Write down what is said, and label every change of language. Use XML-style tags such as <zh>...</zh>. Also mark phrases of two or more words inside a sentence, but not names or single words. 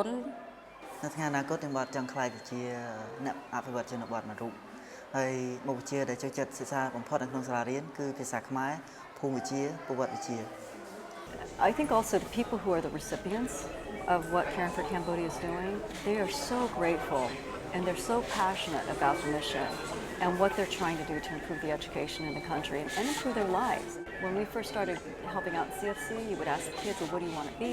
<km>នៅថ្ងៃអនាគតខ្ញុំបាទចង់ខ្លាយទៅជាអ្នកអភិវឌ្ឍជនបទមួយរូបហើយមុខវិជ្ជាដែលចូលចិត្តសិក្សាបំផុតនៅក្នុងសាលារៀនគឺភាសាខ្មែរភូមិវិទ្យាប្រវត្តិវិទ្យា</km> <en>I think also the people who are the recipients of what Caring for Cambodia is doing, they are so grateful and they're so passionate about the mission and what they're trying to do to improve the education in the country and improve their lives. When we first started helping out in CFC, you would ask the kids, well, what do you want to be?</en>